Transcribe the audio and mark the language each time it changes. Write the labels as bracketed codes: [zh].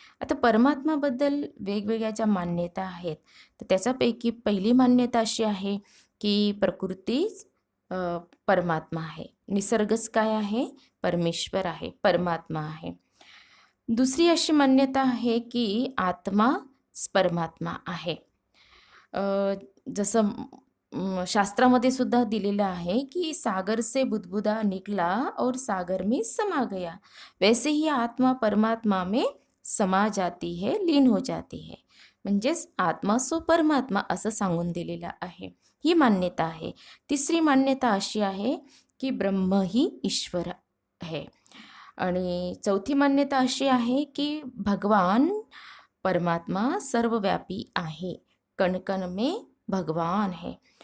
[mr] आता परमात्माबद्दल वेगवेगळ्या ज्या मान्यता आहेत, तर त्याच्यापैकी पहिली मान्यता अशी आहे की प्रकृतीच परमात्मा आहे, निसर्गच काय आहे? परमेश्वर आहे, परमात्मा आहे. दुसरी अशी मान्यता आहे की आत्माच परमात्मा आहे. जसं शास्त्रामध्ये सुद्धा दिलेलं आहे की [hi] सागर से बुदबुदा निकला और सागर में समा गया, वैसे ही आत्मा परमात्मा में समा जाती है, लीन हो जाती है. [mr] म्हणजेच आत्मा सो परमात्मा असं सांगून दिलेलं आहे. ही मान्यता आहे. तिसरी मान्यता अशी आहे की ब्रह्म ही ईश्वर आहे. आणि चौथी मान्यता अशी आहे की भगवान परमात्मा सर्वव्यापी आहे, [hi] कण में भगवान है.